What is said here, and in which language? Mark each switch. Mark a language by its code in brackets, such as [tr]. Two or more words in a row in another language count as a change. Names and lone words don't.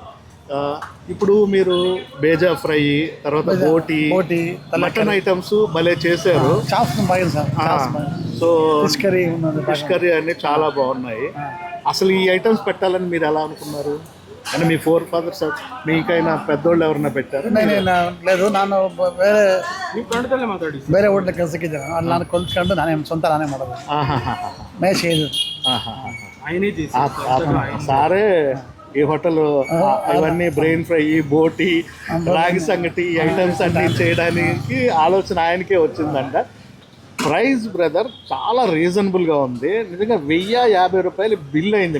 [te] ఇప్పుడు మీరు బేజా ఫ్రై, తర్వాత బోటి, మటన్ ఐటమ్స్ భలే చేశారు. సో ఫిష్ కర్రీ అన్ని చాలా బాగున్నాయి. అసలు ఈ ఐటమ్స్ పెట్టాలని మీరు ఎలా అనుకున్నారు? అంటే మీ [en] four fathers [te] మీకైనా పెద్దోళ్ళు ఎవరన్నా పెట్టారు? లేదు, [kn] ನಾನು ಬೇರೆ ಹೋಟ್ಲ ಕೆಲಸಕ್ಕಿದ್ದೆ. ಅಲ್ಲಿ ನಾನು ಕಲ್ತ್ಕೊಂಡು ನಾನೇ ಸ್ವಂತ ನಾನೇ ಮಾಡೋದು. ಮೇಶ್ ಇದು [te] సారే ఈ హోటల్ ఇవన్నీ [en] brain fry, [te] బోటి, రాగి సంగటి ఐటమ్స్ అన్ని చేయడానికి ఆలోచన ఆయనకే వచ్చిందంట. ప్రైస్ బ్రదర్ చాలా రీజనబుల్గా ఉంది. నిజంగా 1050 రూపాయలు బిల్ అయింది.